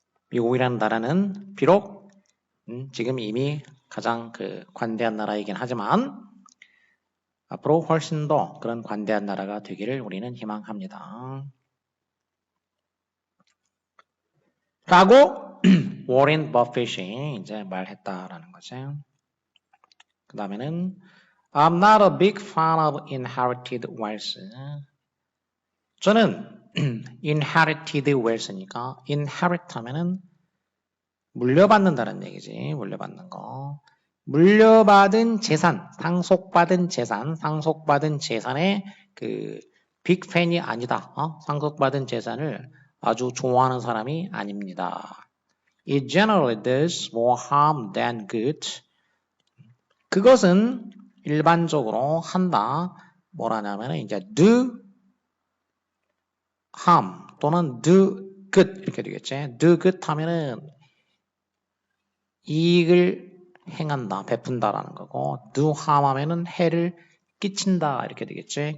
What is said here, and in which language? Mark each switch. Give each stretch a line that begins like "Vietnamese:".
Korean: 미국이라는 나라는 비록 지금 이미 가장 관대한 나라이긴 하지만 앞으로 훨씬 더 그런 관대한 나라가 되기를 우리는 희망합니다. 라고 워렌 버핏이 이제 말했다라는 거죠. 그 다음에는
English: I'm not a big fan of inherited wealth.
Korean: 저는
English: inherited wealth
Korean: 니까 inherit 하면은 물려받는다는 얘기지. 물려받는 거. 물려받은 재산, 상속받은 재산의 빅 팬이 아니다. 상속받은 재산을 아주 좋아하는 사람이 아닙니다.
English: It generally does more harm than good.
Korean: 그것은 일반적으로 한다. 뭐라냐면 이제
English: do harm
Korean: 또는
English: do good
Korean: 이렇게 되겠지. do good 하면은 이익을 행한다, 베푼다라는 거고 do harm 하면은 해를 끼친다 이렇게 되겠지.